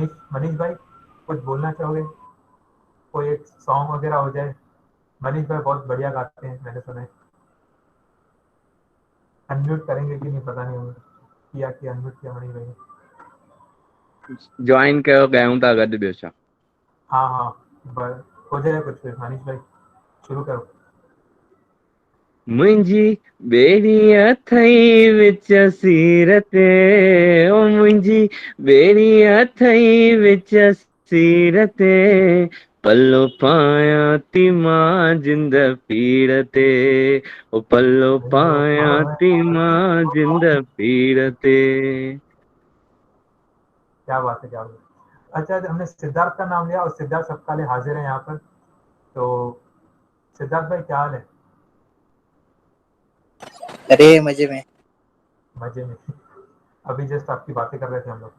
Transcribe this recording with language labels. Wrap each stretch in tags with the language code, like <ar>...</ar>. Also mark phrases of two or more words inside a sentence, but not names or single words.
<hi>मनीष भाई कुछ बोलना चाहोगे? कोई एक सॉन्ग वगैरह हो जाए। मनीष भाई बहुत बढ़िया गाते हैं, मैंने सुना है। अनम्यूट करेंगे कि नहीं पता नहीं, हमें किया कि अनम्यूट किया मनीष भाई ने।</hi> <sd>ज्वाइन कयो, ॻायूं था गॾु, ॿियो छा।</sd> <hi>हाँ हो जाए कुछ फिर। मनीष भाई शुरू करो।</hi> <sd>मुंहिंजी ॿेड़ी अथई विच सीर ते, ओ मुंहिंजी ॿेड़ी अथई विच सीर ते, पल्लो पायां थी मां जिंद पीड़ ते, ओ पल्लो पायां थी मां जिंद पीड़ ते।</sd> <hi>क्या बात है, क्या बात है। अच्छा, हमने सिद्धार्थ का नाम लिया और सिद्धार्थ सपकाले हाजिर है यहाँ पर। तो सिद्धार्थ भाई क्या हाल है? अरे मजे में अभी जस्ट आपकी बातें कर रहे थे हम लोग।</hi>